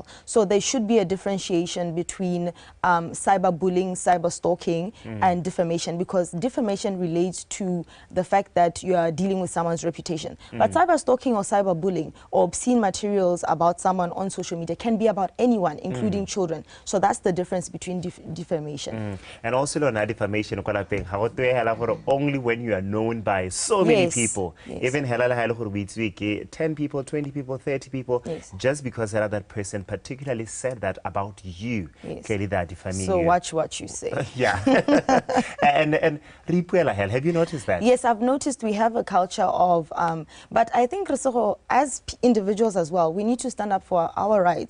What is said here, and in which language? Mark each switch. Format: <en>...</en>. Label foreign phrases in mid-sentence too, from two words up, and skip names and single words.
<en>So there should be a differentiation between cyberbullying, cyber stalking, and defamation, because defamation relates to the fact that you are dealing with someone's reputation. But cyber stalking or cyberbullying or obscene materials about someone on social media can be about anyone, including children. So that's the difference between defamation. And also, defamation, only when you are known by so many people. Even halala halo gore we 10 people, 20 people, 30 people, just because that person particularly said that about you. Clearly that defaming So you. watch what you say. Yeah. and Ripuela, have you noticed that? Yes, I've noticed we have a culture of, but I think as individuals as well, we need to stand up for our rights.</en>